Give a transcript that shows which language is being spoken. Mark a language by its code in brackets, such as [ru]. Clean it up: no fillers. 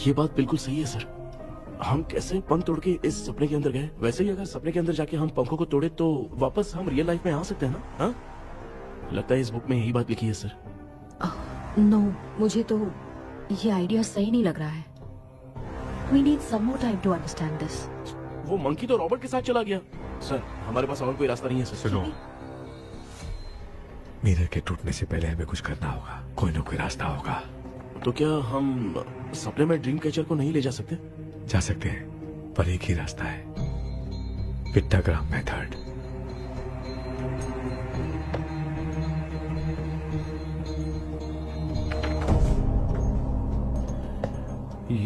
[hi] ये बात बिल्कुल सही है सर। हम कैसे पंख तोड़ के इस सपने के अंदर गए, वैसे ही अगर सपने के अंदर जाके हम पंखों को तोड़े तो वापस हम रियल लाइफ में आ सकते हैं ना? हाँ, लगता है इस बुक में यही बात लिखी है सर। नो, मुझे तो ये आइडिया सही नहीं लग रहा है। [en] We need some more time to understand this. [hi] वो मंकी तो रॉबर्ट के साथ चला गया सर। हमारे पास और कोई रास्ता नहीं है सर। सुनो, मिरर के टूटने से पहले हमें कुछ करना होगा। कोई ना कोई रास्ता होगा। तो क्या हम सपने में ड्रीम कैचर को नहीं ले जा सकते? जा सकते हैं, पर एक ही रास्ता है, पिट्टाग्राम मेथड।